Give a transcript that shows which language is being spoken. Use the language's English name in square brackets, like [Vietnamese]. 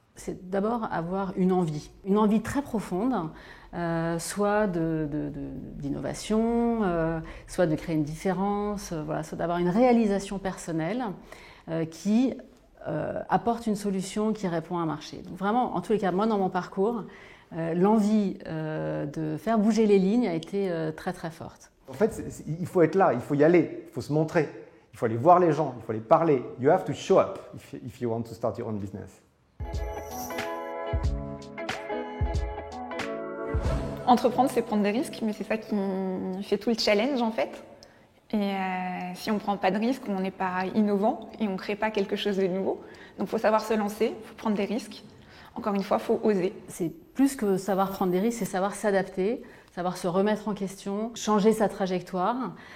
[French] C'est d'abord avoir une envie très profonde, soit d'innovation, soit de créer une différence, voilà, soit d'avoir une réalisation personnelle qui apporte une solution qui répond à un marché. Donc vraiment, en tous les cas, moi dans mon parcours, l'envie de faire bouger les lignes a été très très forte. En fait, il faut être là, il faut y aller, il faut se montrer. Il faut aller voir les gens, il faut aller parler. [English] You have to show up if you want to start your own business. [French] Entreprendre, c'est prendre des risques, mais c'est ça qui fait tout le challenge en fait. Et si on ne prend pas de risques, on n'est pas innovant et on ne crée pas quelque chose de nouveau. Donc il faut savoir se lancer, il faut prendre des risques. Encore une fois, il faut oser. C'est plus que savoir prendre des risques, c'est savoir s'adapter, savoir se remettre en question, changer sa trajectoire